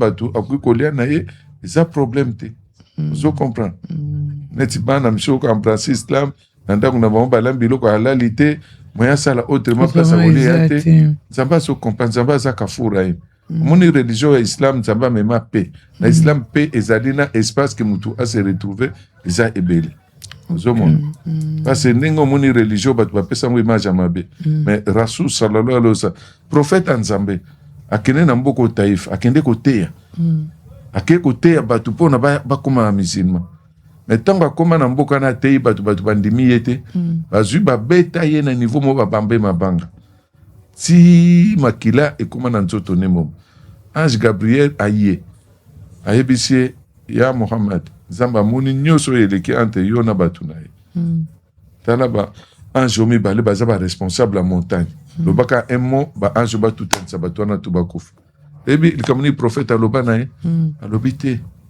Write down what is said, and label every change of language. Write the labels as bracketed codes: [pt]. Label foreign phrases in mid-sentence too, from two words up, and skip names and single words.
[ln] bato akoki kolia na ye eza problème te ozocomprendre neti bana miso okamprance islam na ndako na bango balambi biloko halali te moya asala autrement place akolia te nzambe azocomprendre nzambe aza kafura ye omoni religion ya islam nzambe amema pe na islam pe ezali na espace ke mutu ase retrouve eza ebele ozomona parce ndenge omoni religion bato bapesango image ya mabe mais rasul [ar] صلى الله عليه وسلم [ln] prophète nzambe akende na mboko taif akende koteya akende koteya bato mpona bakoma musulman mais ntango akoma na mboka na ateyi bato bandimi ye te bazwi babeta ye na niveau mo babambe mabanga ti makila ekoma na nzoto ne momo ange gabriel aye ayebisi ye ya mohamad nzambe amoni nyonso oyo eleki entre yo na bato na ye tala baange oyo mibale baza baresponsable ya montagne lobaka [fr] un mot [ln] baange batutanisa bato wana to bakufa eyebi likambo nini prophète aloba na ye alobi te